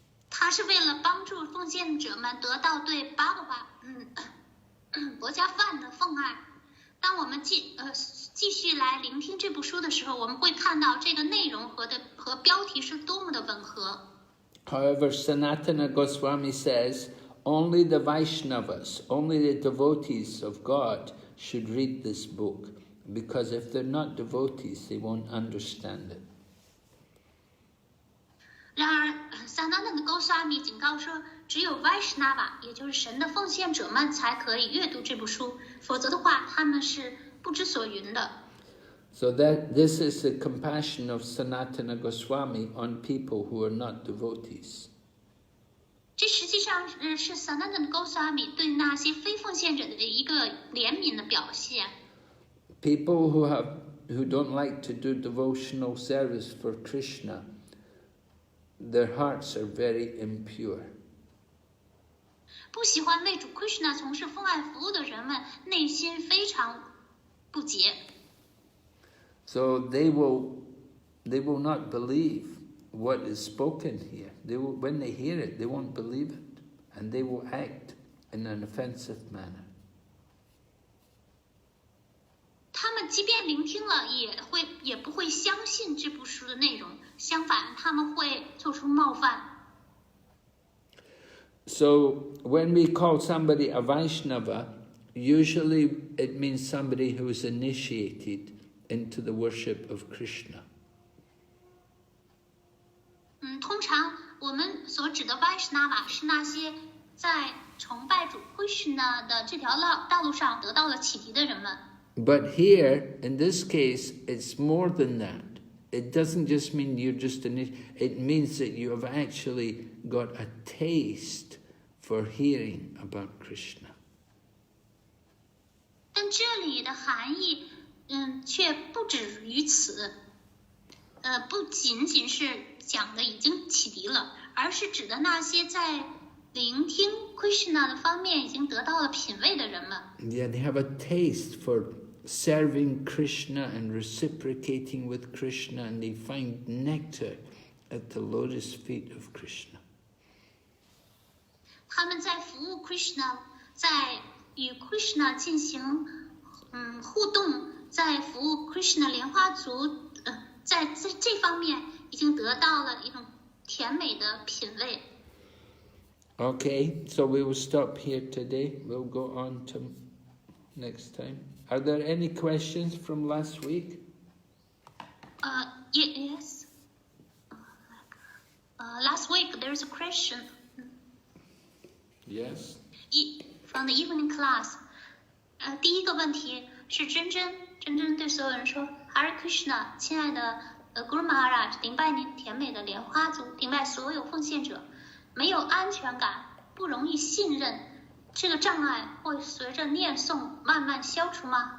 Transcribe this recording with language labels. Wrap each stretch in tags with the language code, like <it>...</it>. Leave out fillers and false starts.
<zh>它是为了帮助奉献者们得到对巴格巴国家饭的奉爱。当我们继续来聆听这部书的时候，我们会看到这个内容和标题是多么的吻合。</zh> <en>However, Sanatana Goswami says only the Vaishnavas, only the devotees of God should read this book, because if they're not devotees, they won't understand it.</en> <zh>然而，Sanatana Goswami 警告说，只有 Vaishnava， 也就是神的奉献者们才可以阅读这部书，否则的话，他们是不知所云的。</zh> <en>So that this is the compassion of Sanatana Goswami on people who are not devotees.</en> <zh>这实际上是 Sanatana Goswami 对那些非奉献者的一个怜悯的表现。</zh> <en>People who don't like to do devotional service for Krishna, their hearts are very impure.</en> <zh>不喜欢为主 Krishna 从事奉爱服务的人们，内心非常不洁。</zh> <en>So they will not believe what is spoken here. When they hear it, they won't believe it, and they will act in an offensive manner.</en> <zh>他们即便聆听了，也不会相信这部书的内容，相反，他们会做出冒犯。</zh> <en>So when we call somebody a Vaishnava, usually it means somebody who is initiated into the worship of Krishna.</en> <zh>通常我们所指的 Vaishnava 是那些在崇拜主 Krishna 的这条道路上得到了启迪的人们。</zh> <en>But here, in this case, it's more than that. It doesn't just mean you're just it means that you have actually got a taste for hearing about Krishna.</en> <zh>但这里的含义，却不止于此。不仅仅是讲的已经启迪了，而是指的那些在聆听 Krishna 的方面已经得到了品味的人们。</zh> <en>Yeah, they have a taste for serving Krishna and reciprocating with Krishna, and they find nectar at the lotus feet of Krishna.</en> <zh>他们在服务 Krishna， 在与 Krishna 进行互动，在服务 Krishna 莲花足，在这方面已经得到了一种甜美的品味。</zh> <en>Okay, so we will stop here today. We'll go on to next time. Are there any questions from last week? Yes. Last week there's a question. Yes. From the evening class.</en> <zh>第一个问题是真真对所有人说 Hare Krishna， 亲爱的Guru Maharaj， 顶拜您甜美的莲花足，顶拜所有奉献者。没有安全感，不容易信任，这个障碍会随着念诵慢慢消除吗？</zh>